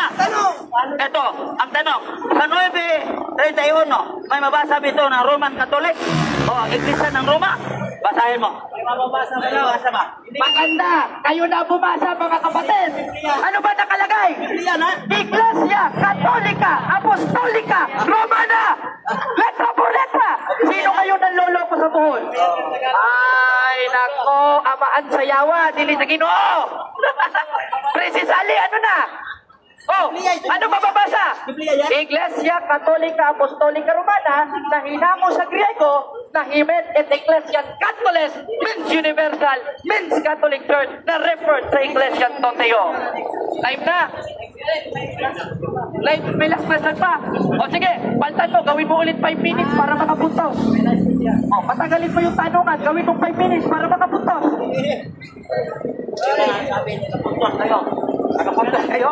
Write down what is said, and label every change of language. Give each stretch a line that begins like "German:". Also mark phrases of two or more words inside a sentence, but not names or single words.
Filipino: Ito, ang tanong, sa 9:31, may mabasa ba ito ng Roman Catholic? O, Iglesia ng Roma? Basahin mo. Mabasa ba? Maganda! Kayo na bumasa mga kapatid! Ano ba nakalagay? Iglesia Katolika Apostolika Romana!
Spanish: Letra por letra!
Filipino: Sino kayo nanloloko sa buhol?
Cebuano: Ay, nako! Amaan sayawa! Dili sa Ginoo!
Filipino: Precisely, ano na? Oh, ano mababasa? Iglesia Katolika Apostolika Romana na hinamo sa Griego na Himen et Ecclesian Catoles
English: means universal, means Catholic Church
Filipino: na referred sa Ecclesian Toteo. Time na. May last question pa. O sige, paltan mo, gawin mo ulit 5 minutes para makapuntos. O, patagalin mo yung tanungan, gawin mo 5 minutes para makapuntos. Nakapuntos kayo?